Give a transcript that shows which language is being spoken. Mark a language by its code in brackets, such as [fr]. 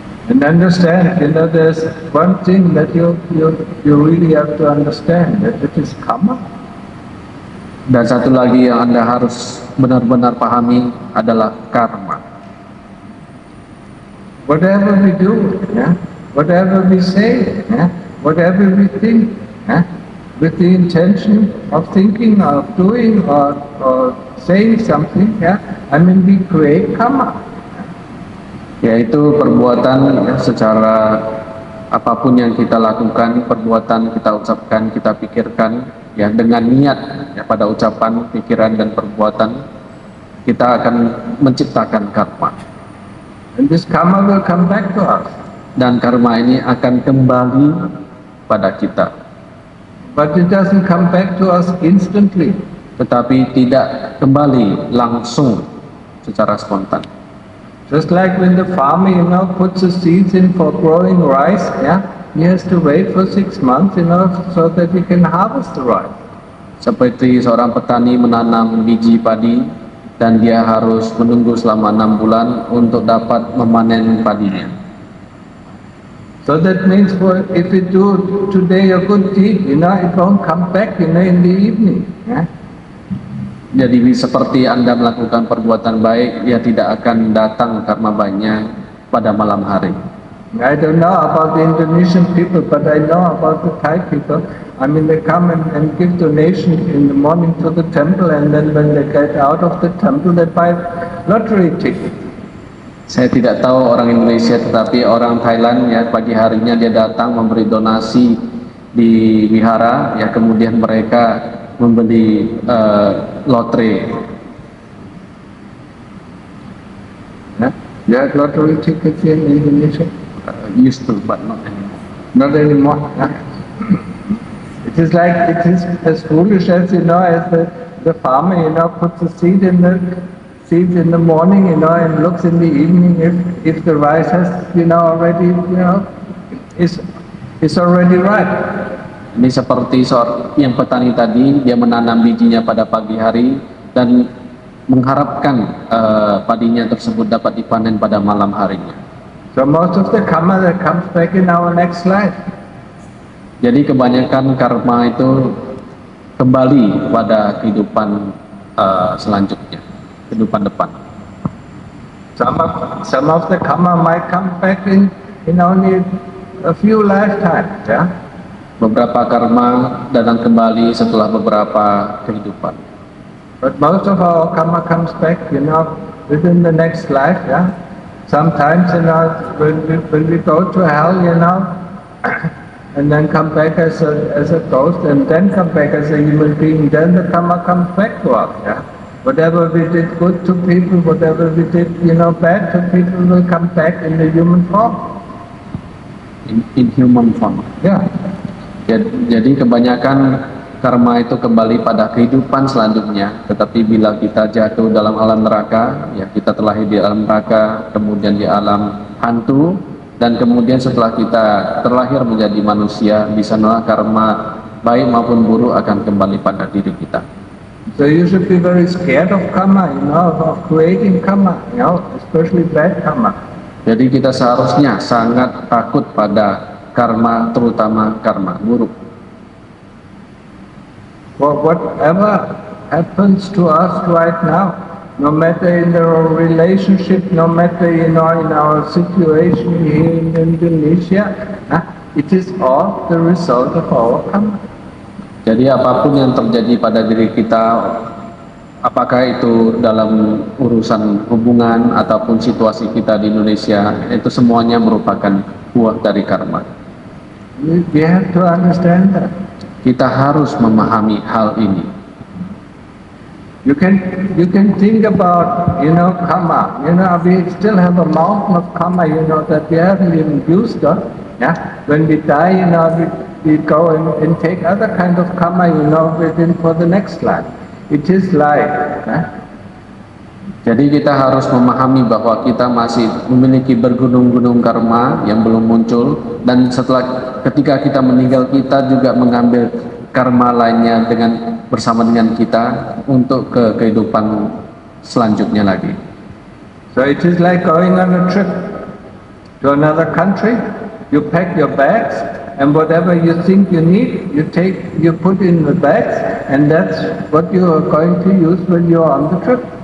[en] And understand, there's one thing that you really have to understand, that it is karma. [id] Dan satu lagi yang Anda harus benar-benar pahami adalah karma. [en] Whatever we do, whatever we say, whatever we think, with the intention of thinking, of doing, or saying something, we create karma. [id] Yaitu perbuatan secara apapun yang kita lakukan, perbuatan kita ucapkan, kita pikirkan, ya dengan niat ya pada ucapan, pikiran dan perbuatan kita akan menciptakan karma. [en] And this karma will come back to us. [id] Dan karma ini akan kembali pada kita. [en] But it doesn't come back to us instantly. [id] Tetapi tidak kembali langsung secara spontan. [en] Just like when the farmer, puts the seeds in for growing rice, he has to wait for 6 months, so that he can harvest the rice. [id] Seperti seorang petani menanam biji padi dan dia harus menunggu selama 6 bulan untuk dapat memanen padinya. [en] So that means if you do today a good deed, it won't come back, in the evening. [id] Jadi seperti Anda melakukan perbuatan baik, dia tidak akan datang karma baiknya pada malam hari. [en] I don't know about the Indonesian people, but I know about the Thai people. I mean, they come and give donations in the morning to the temple, and then when they get out of the temple, they buy lottery tickets. [id] Saya tidak tahu orang Indonesia, tetapi orang Thailand ya pagi harinya dia datang memberi donasi di wihara, ya kemudian mereka membeli lotre. [en] There are lottery tickets in Indonesia. Used to, but not anymore. Not anymore. It is as foolish as as the farmer puts the seeds in the morning and looks in the evening if the rice has already is already ripe. [id] Ini seperti yang petani tadi, dia menanam bijinya pada pagi hari dan mengharapkan padinya tersebut dapat dipanen pada malam harinya. [en] So most of the karma that comes back in our next life. [id] Jadi kebanyakan karma itu kembali pada kehidupan selanjutnya, kehidupan depan. [en] Some of the karma might come back in only a few lifetimes, [id] Beberapa karma datang kembali setelah beberapa kehidupan. [en] But most of our karma comes back, within the next life, Sometimes, when we go to hell, and then come back as a ghost, and then come back as a human being, then the karma comes back to us, Whatever we did good to people, whatever we did, bad to people will come back in the human form. In human form. Yeah. [id] Jadi kebanyakan karma itu kembali pada kehidupan selanjutnya. Tetapi bila kita jatuh dalam alam neraka, ya kita terlahir di alam neraka, kemudian di alam hantu, dan kemudian setelah kita terlahir menjadi manusia, di sanalah karma baik maupun buruk akan kembali pada diri kita. [en] So you should be very scared of karma, of creating karma, especially bad karma. [id] Jadi kita seharusnya sangat takut pada karma, terutama karma buruk. [en] Whatever happens to us right now, no matter in our relationship, no matter in our situation here in Indonesia, it is all the result of our karma. [id] Jadi apapun yang terjadi pada diri kita, apakah itu dalam urusan hubungan ataupun situasi kita di Indonesia, itu semuanya merupakan buah dari karma. [en] We have to understand that. [id] Kita harus memahami hal ini. [en] You can think about karma. We still have a mountain of karma. That we haven't even used up. When we die, we go and take other kind of karma. Within for the next life. It is life. [id] Jadi kita harus memahami bahwa kita masih memiliki bergunung-gunung karma yang belum muncul, dan ketika kita meninggal, kita juga mengambil karma lainnya bersama dengan kita untuk ke kehidupan selanjutnya lagi. [en] So it is like going on a trip to another country. You pack your bags, and whatever you think you need, you put in the bags, and that's what you are going to use when you are on the trip.